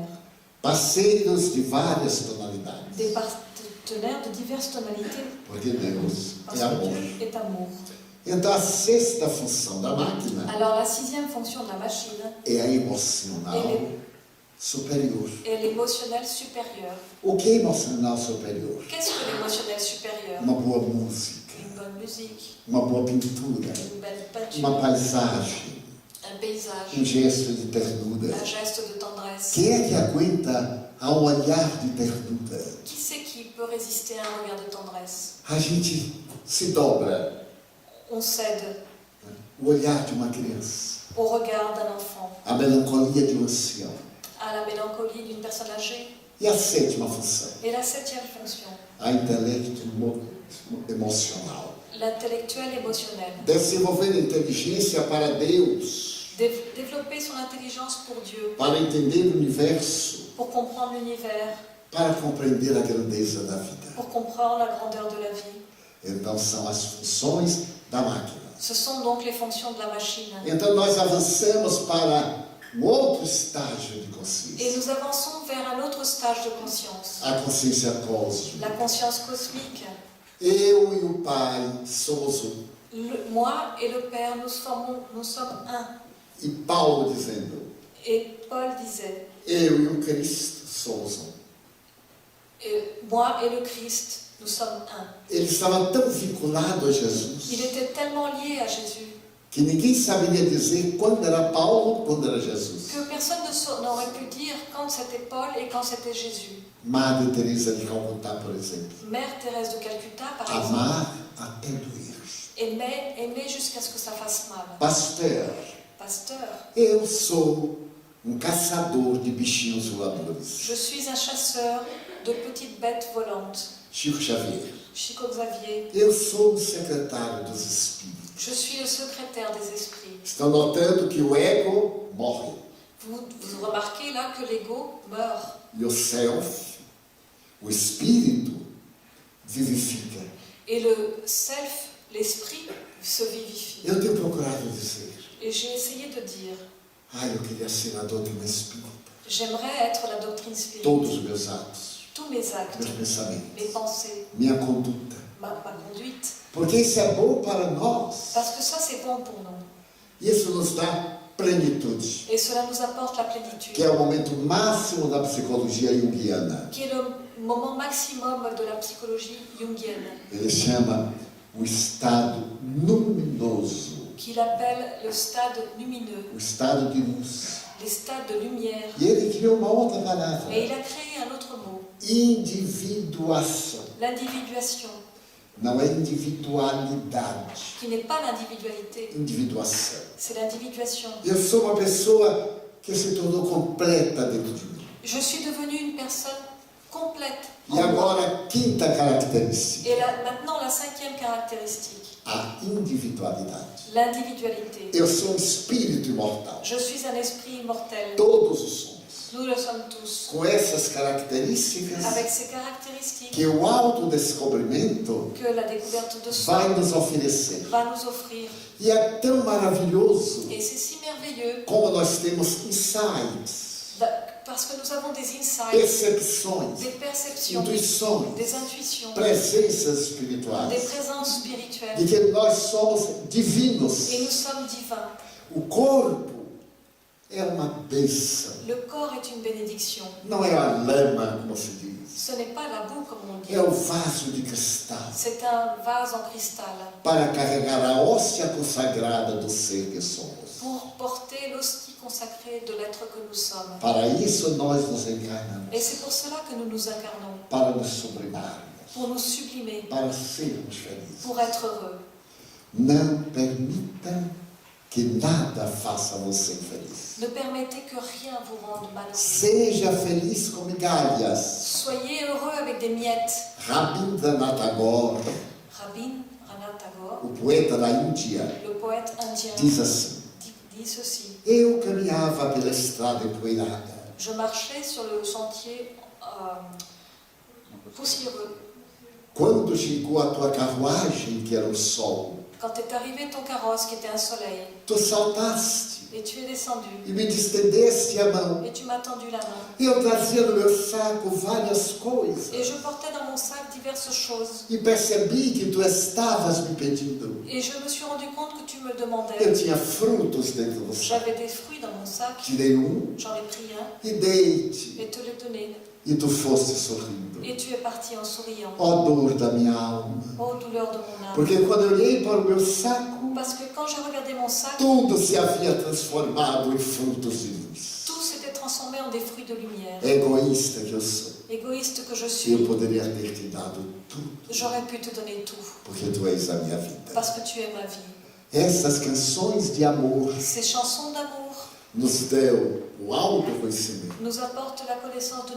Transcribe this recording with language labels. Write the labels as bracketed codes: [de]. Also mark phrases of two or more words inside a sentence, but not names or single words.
[pt] Parceiros de várias tonalidades. [fr] Des partenaires de diverses tonalités. [pt] Porque Deus [fr] Parce [pt] é [fr] que [pt] amor. [fr] Dieu est amour. [pt] Então, a sexta função da máquina [fr] Alors la sixième fonction de la machine [pt] é a emocional superior. [fr] est l'émotionnel supérieur. [pt] O que é emocional superior? [fr] Qu'est-ce que l'émotionnel supérieur? [pt] Uma boa música, [fr] Une bonne musique, [pt] uma boa pintura, [fr] une belle peinture, [pt] uma paisagem, [fr] un paysage, [pt] gesto de ternura. [fr] un geste de tendresse. [pt] Quem é que aguenta a um olhar de ternura? [fr] Qui c'est qui peut résister à un regard de tendresse? [pt] A gente se dobra. [fr] On cède [pt] O olhar de uma criança, [fr] au regard d'un enfant, [pt] a melancolia de um ancião. [fr] à la mélancolie d'une personne âgée. [pt] E a sétima função? [fr] Et la septième fonction, [pt] A intelecto emocional. [fr] l'intellectuel émotionnel. [pt] Desenvolver inteligência para Deus, [fr] Développer son intelligence pour Dieu, [pt] para entender o universo, [fr] pour comprendre l'univers, [pt] para compreender a grandeza da vida. [fr] pour comprendre la grandeur de la vie. [pt] Então são as funções da máquina. [fr] Ce sont donc les fonctions de la machine. [pt] Então nós avançamos para um outro estágio de [fr] Et [pt] consciência, [fr] nous avançons vers un autre stage de conscience, [pt] a consciência cósmica. [fr] la conscience cosmique. [pt] Eu e o Pai somos um. [fr] Moi et le Père, nous sommes un. [pt] E Paulo dizendo, [fr] Et Paul disait, [pt] eu e o Cristo somos um. [fr] et moi et le Christ, nous sommes un. [pt] Ele estava tão vinculado a [fr] Il [pt] Jesus [fr] était tellement lié à Jésus [pt] que ninguém saberia dizer quando era Paulo, quando era Jesus. [fr] que personne n'aurait pu dire quand c'était Paul et quand c'était Jésus. [pt] Madre Teresa de Calcutá, por exemplo, [fr] Mère Thérèse de Calcutta, par exemple, [pt] amar até doer. [fr] aimait jusqu'à ce que ça fasse mal. [pt] Pasteur, [fr] Pasteur, [pt] eu sou caçador de bichinhos voadores. [fr] je suis un chasseur de petites bêtes volantes. [pt] Chico Xavier, [fr] Chico Xavier, [pt] eu sou secretário dos espíritos. [fr] je suis le secrétaire des esprits. [pt] Estão notando que o ego morre [fr] Vous remarquez là que l'ego meurt [pt] e o self, o espírito, vivifica. [fr] et le self, l'esprit, se vivifie. [pt] Eu tenho procurado dizer, [fr] Et j'ai essayé de dire, [pt] eu queria ser a doutrina espírita. [fr] j'aimerais être la doctrine [pt] Todos [fr] spirituelle. [pt] os meus atos, [fr] Tous mes actes, [pt] meus pensamentos, [fr] mes pensées, [pt] minha conduta. [fr] ma conduite. [pt] Porque isso é bom para nós. [fr] Parce que ça, c'est bon pour nous. [pt] Isso nos dá plenitude, [fr] Et cela nous apporte la plénitude, [pt] que é o momento máximo da psicologia junguiana. [fr] qui est le moment maximum de la psychologie jungienne, [pt] Ele chama o estado luminoso, [fr] qu'il appelle le stade lumineux, [pt] o estado de luz. [fr] les stades de lumière. [pt] E ele criou uma outra palavra, [fr] Et il a créé un autre mot, [pt] individuação. [fr] l'individuation, [pt] Não é individualidade, [fr] qui n'est pas l'individualité, [pt] individuação. [fr] c'est l'individuation. [pt] Eu sou uma pessoa que se tornou completa dentro de mim. [fr] Je suis devenue une personne complète. [pt] E agora a quinta característica, [fr] Et là, maintenant, la cinquième caractéristique, [pt] a individualidade. [fr] l'individualité. [pt] Eu sou um espírito imortal. [fr] Je suis un esprit immortel. [pt] Todos os somos. [fr] Nous le sommes tous. [pt] Com essas características [fr] Avec ces caractéristiques [pt] que o autodescobrimento [fr] que la découverte de soi [pt] vai nos oferecer. [fr] va nous offrir. [pt] E é tão maravilhoso [fr] Et c'est si merveilleux [pt] como nós temos insights, [fr] parce que nous avons des insights, [pt] percepções, [fr] des perceptions, [pt] intuições, [fr] des intuitions, [pt] presenças [fr] des [pt] espirituais, [fr] présences [pt] de [fr] spirituelles. [pt] que nós somos divinos. [fr] Et nous sommes divins. [pt] O corpo é uma bênção, [fr] Le corps est une bénédiction. [pt] não é a lama, como se diz, [fr] Ce n'est pas la boue comme on dit. [pt] é o vaso de cristal [fr] C'est un vase en cristal [pt] para carregar a hóstia consagrada do ser que somos. [fr] pour porter l'hostie consacrée de l'être que nous sommes. [pt] Para isso nós nos encarnamos, [fr] Et c'est pour cela que nous nous incarnons, [pt] para nos sublimarmos, [fr] pour nous sublimer, [pt] para sermos felizes. [fr] pour être heureux. [pt] Não permita que nada faça você infeliz. [fr] Ne permettez que rien vous rende malheureux. [pt] Seja feliz com migalhas. [fr] Soyez heureux avec des miettes. [pt] Rabindranath Tagore, [fr] Rabindranath Tagore, [pt] o poeta da Índia, [fr] le poète indien, [pt] diz assim: [fr] dit ceci. [pt] eu caminhava pela estrada empoeirada. [fr] Je marchais sur le sentier poussiéreux. [pt] Quando chegou a tua carruagem, que era o sol, [fr] Quand est arrivé ton carrosse qui était un soleil, [pt] tu saltaste [fr] et tu es descendu, [pt] e me distendeste a mão. [fr] et tu m'as tendu la main. [pt] Eu trazia no meu saco várias coisas [fr] Et je portais dans mon sac diverses choses. [pt] e percebi que tu estavas me pedindo. [fr] Et je me suis rendu compte que tu me [pt] Eu [fr] demandais. [pt] tinha frutos dentro do saco. [fr] J'avais des fruits dans mon sac, [pt] Tirei um [fr] j'en ai pris un [pt] e dei-te, [fr] et te l'ai donné. [pt] e tu foste sorrindo. [fr] Et tu es parti en souriant. [pt] Ó dor da minha alma. [fr] Oh douleur de mon âme. [pt] Porque quando eu olhei para o meu saco, [fr] Parce que quand j'ai regardé mon sac, [pt] tudo se havia transformado em frutos de luz. [fr] tout s'était transformé en des fruits de lumière. [pt] Egoísta que eu sou, [fr] Égoïste que je [pt] eu [fr] suis, [pt] poderia ter te dado tudo, [fr] j'aurais pu te donner tout. [pt] porque tu és a minha vida. [fr] Parce que tu es ma vie. [pt] Essas canções de amor [fr] Ces chansons d'amour [pt] nos deu o autoconhecimento. [fr] nous apportent la connaissance de